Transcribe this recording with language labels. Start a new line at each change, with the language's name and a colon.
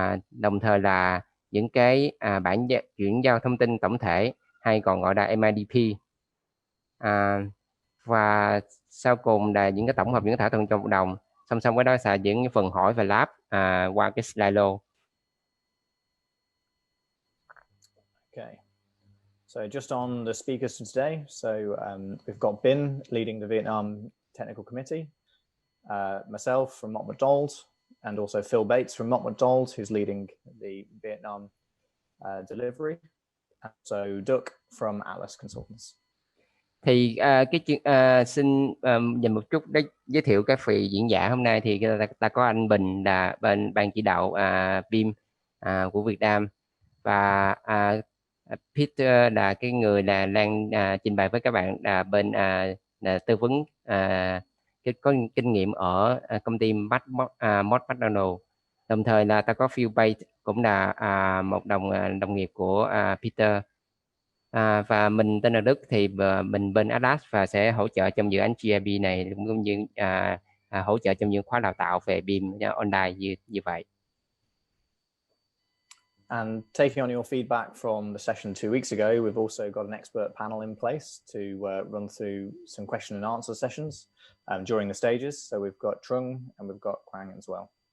Vietnamese: Đồng thời là những cái bản chuyển giao thông tin tổng thể hay còn gọi là MIDP. Và sau cùng là những cái tổng hợp những thỏa thuận trong hợp đồng. Song song với đó là những phần hỏi và lab qua cái slide.
English: Okay, so just on the speakers for today, so we've got Ben leading the Vietnam Technical Committee, myself from Mott MacDonald, and also Phil Bates from Mott MacDonald, who's leading the Vietnam delivery, and so Duc from Atlas Consultants.
Vietnamese: Thì xin dành một chút để giới thiệu các vị diễn giả hôm nay. Thì ta có anh Bình là bên ban chỉ đạo BIM của Việt Nam, và Peter là cái người là đang trình bày với các bạn là bên tư vấn có kinh nghiệm ở công ty Mott MacDonald. Đồng thời là ta có Phil Bates cũng là một đồng nghiệp của Peter. Và mình tên là Đức, thì mình bên Atlas và sẽ hỗ trợ trong dự án GIB này, cũng như hỗ trợ trong những khóa đào tạo về BIM online như vậy.
English: And taking on your feedback from the session 2 weeks ago, we've also got an expert panel in place to run through some question and answer sessions during the stages. So we've got Trung and we've got Quang as well.